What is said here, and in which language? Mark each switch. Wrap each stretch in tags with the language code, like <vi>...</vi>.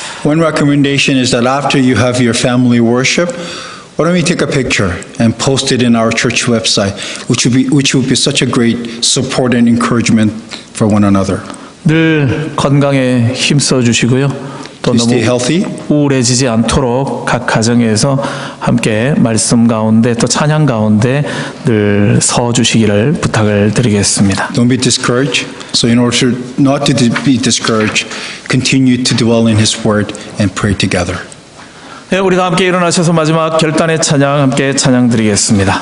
<en>One recommendation is that after you have your family worship, why don't we take a picture and post it in our church website, which would be such a great support and encouragement for one another.</en> <ko>늘 건강에 힘써 주시고요. 또</ko> <en>Please</en> <ko>너무</ko> <en>stay healthy.</en> <ko>우울해지지 않도록 각 가정에서 함께 말씀 가운데 또 찬양 가운데 늘 서 주시기를 부탁을 드리겠습니다.</ko> <en>Don't be discouraged. So in order not to be discouraged, continue to dwell in His Word and pray together.</en> <ko>네, 우리가 함께 일어나셔서 마지막 결단의 찬양 함께 찬양 드리겠습니다.</ko>